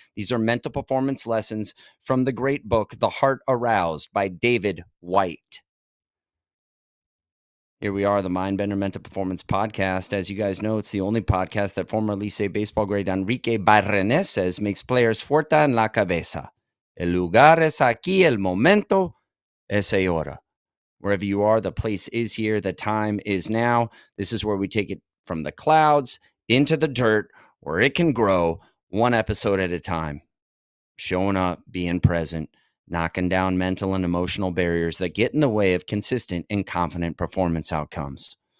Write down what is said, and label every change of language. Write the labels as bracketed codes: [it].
[en] These are mental performance lessons from the great book, The Heart Aroused by David Whyte. Here we are, the Mindbender Mental Performance Podcast. As you guys know, it's the only podcast that former Licey baseball grade Enrique Barrenes says makes players [es] fuerte en la cabeza. El lugar es aquí, el momento es ahora. [en] Wherever you are, the place is here, the time is now. This is where we take it from the clouds into the dirt, where it can grow one episode at a time. Showing up, being present, knocking down mental and emotional barriers that get in the way of consistent and confident performance outcomes.